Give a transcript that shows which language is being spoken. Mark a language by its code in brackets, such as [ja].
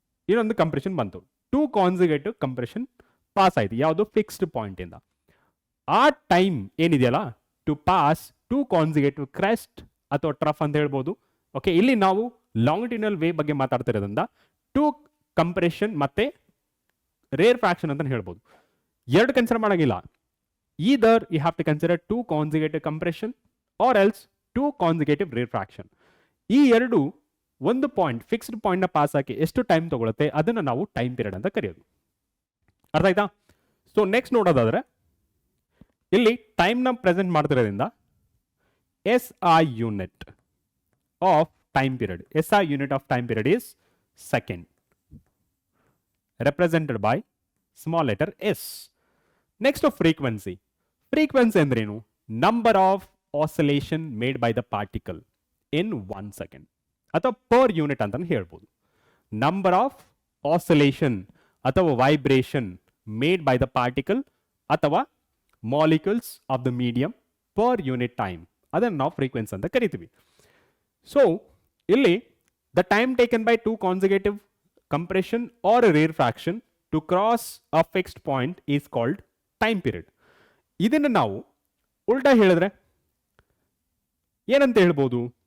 [kn] ಇನ್ನೊಂದು ಕಂಪ್ರೆಷನ್ ಬಂತು, two consecutive compression pass ಆಯಿತು, ಯಾವುದು ಫಿಕ್ಸ್ಡ್ ಪಾಯಿಂಟಿಂದ. ಆ ಟೈಮ್ ಏನಿದೆಯಲ್ಲ, to pass two consecutive crest ಅಥವಾ ಟ್ರಫ್ ಅಂತ ಹೇಳ್ಬೋದು, ಓಕೆ. ಇಲ್ಲಿ ನಾವು ಲಾಂಗಿಟ್ಯೂಡಿನಲ್ ವೇವ್ ಬಗ್ಗೆ ಮಾತಾಡ್ತಿರೋದ್ರಿಂದ ಟೂ ಕಂಪ್ರೆಷನ್ ಮತ್ತೆ ರೇರ್ ಫ್ರಾಕ್ಷನ್ ಅಂತ ಹೇಳ್ಬೋದು. ಎರಡು ಕನ್ಸಿಡರ್ ಮಾಡೋಂಗಿಲ್ಲ. [en] either you have to consider 2 consecutive compression or else 2 consecutive rare fraction. [kn] ಈ ಎರಡು ಒಂದು ಪಾಯಿಂಟ್ ಫಿಕ್ಸ್ಡ್ ಪಾಯಿಂಟ್ ನ ಪಾಸ್ ಆಗಿ ಎಷ್ಟು ಟೈಮ್ ತಗೊಳುತ್ತೆ ಅದನ್ನ ನಾವು ಟೈಮ್ ಪೀರಿಯಡ್ ಅಂತ ಕರೆಯೋದು. ಅರ್ಥ ಆಯ್ತಾ? ಸೊ ನೆಕ್ಸ್ಟ್ ನೋಡೋದಾದ್ರೆ ಇಲ್ಲಿ ಟೈಮ್ ನ present ಮಾಡ್ತಿರೋದ್ರಿಂದ [en] SI unit of time period. SI unit of time period is second, represented by small letter s. Next of frequency. [kn] Frequency ಅಂದ್ರೇನು? [en] Number of oscillation made by the particle in 1 second. [kn] ಅಥವಾ [en] per unit [kn] ಅಂತ ಹೇಳ್ಬೋದು. [en] Number of oscillation ಅಥವಾ vibration made by the particle ಅಥವಾ molecules of the medium per unit time. [kn] ಅದನ್ನು ನಾವು frequency ಅಂತ ಕರಿತೀವಿ. [en] So ಇಲ್ಲಿ the time taken by 2 consecutive compression or a rare fraction to cross a fixed point is called time period. [kn] ಇದನ್ನು ನಾವು ಉಲ್ಟಾ ಹೇಳಿದ್ರೆ ಏನಂತ ಹೇಳ್ಬೋದು?